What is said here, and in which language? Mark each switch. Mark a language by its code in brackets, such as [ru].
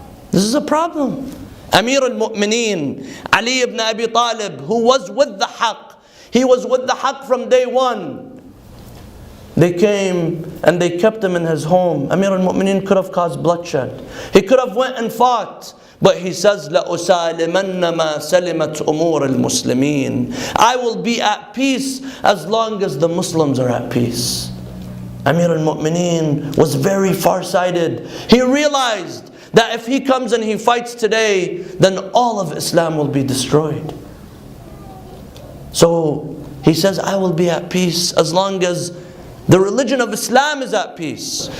[en] This is a problem. Amir al-Mu'mineen, Ali ibn Abi Talib, who was with the Haqq. He was with the Haqq from day one. They came and they kept him in his home. Amir al-Mu'mineen could have caused bloodshed. He could have went and fought. But he says, [ar] لَأُسَالِمَنَّ مَا سَلِمَتْ أُمُورِ الْمُسْلِمِينَ. [en] I will be at peace as long as the Muslims are at peace. Amir al-Mu'mineen was very farsighted. He realized that if he comes and he fights today, then all of Islam will be destroyed. So he says, I will be at peace as long as the religion of Islam is at peace.